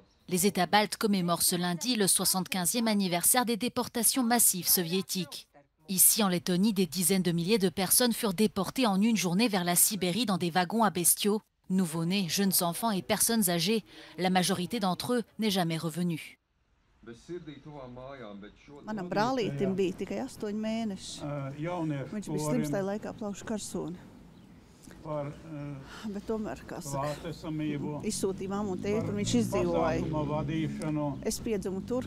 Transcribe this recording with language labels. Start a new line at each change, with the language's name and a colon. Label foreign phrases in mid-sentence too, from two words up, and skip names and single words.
French: Les États baltes commémorent ce lundi le 75e anniversaire des déportations massives soviétiques. Ici, en Lettonie, des dizaines de milliers de personnes furent déportées en une journée vers la Sibérie dans des wagons à bestiaux. Nouveau-nés, jeunes enfants et personnes âgées, la majorité d'entre eux n'est jamais revenue.
Latvian: Manam brālītim bija tikai 8 mēneši. Viņš bija slims tajā laikā plaušu karsoni. Bet tomēr, kā saka, izsūtīja mammu un tēti, un viņš izdzīvoja. Es piedzimu tur.